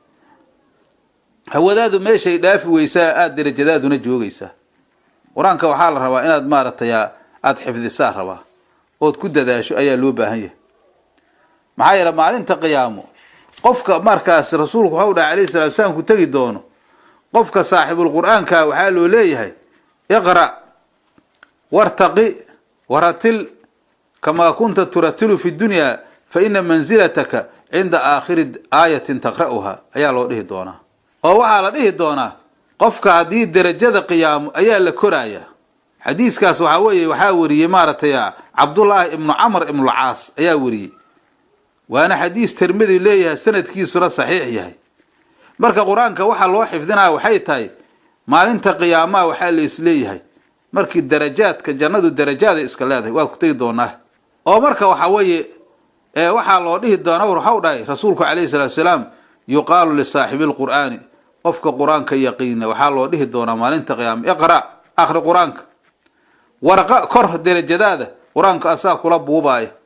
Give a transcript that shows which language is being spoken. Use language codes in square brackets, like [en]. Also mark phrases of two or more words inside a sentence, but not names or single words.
[so] hawadaadu meeshay dhaafi weysaa aad darajadaaduna joogaysaa quraanka waxaa la rabaa inaad maaragtay aad xifdisaa rabaa ood ku dadaasho ayaa loo baahan yahay maxaa yeelay maalinta qiyaamo qofka markaas rasuulku waxa uu dhahay [ar] عليه الصلاة والسلام [so] ku tagi doono qofka saaxibul quraanka waxaa loo leeyahay [ar] اقرأ وارتق ورتل كما كنت ترتل في الدنيا فإن منزلتك عند آخر آية تقرؤها [so] ayaa loo dhihi doonaa oo waxaa la dhihi doonaa qofka hadii darajada qiyaamo ayaa la koraya xadiiskaas waxa weeye waxa wariyay maaragtay Abdullah ibn Amr ibn al-Aas ayaa wariyay waana xadiis Tirmidhi leeyahay sanadkiisuna saxiix yahay marka quraanka waxa loo xifdinaa waxay tahay maalinta qiyaamaha waxa la isleeyahay markii darajaadka jannadu darajaada iska leedahay waa ku tagi doonaa oo marka waxa weeye waxa loo dhihi doonaa waxa uu dhahay rasuulku [ar] عليه الصلاة والسلام يقال لصاحب القرآن [so] qofka quraanka yaqiina waxa loo dhihi doonaa maalinta qiyaam iqra akhri quraanka warqa kor darajadaada quraanka asaa kula buubaaya